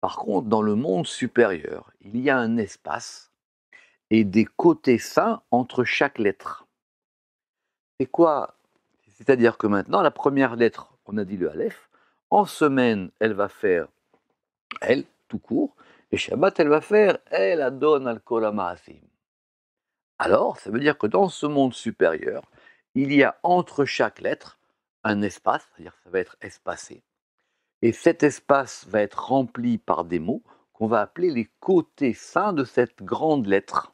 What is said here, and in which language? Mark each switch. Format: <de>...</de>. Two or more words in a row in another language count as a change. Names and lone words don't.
<fr>Par contre, dans le monde supérieur, il y a un espace et des côtés sains entre chaque lettre. C'est quoi? C'est-à-dire que maintenant, la première lettre, on a dit le Aleph, en semaine, elle va faire elle, tout court, et Shabbat, elle va faire elle</fr> <he>אדון על כל המעשים.</he> <fr>Alors, ça veut dire que dans ce monde supérieur, il y a entre chaque lettre un espace, c'est-à-dire que ça va être espacé. Et cet espace va être rempli par des mots qu'on va appeler les côtés sains de cette grande lettre.</fr>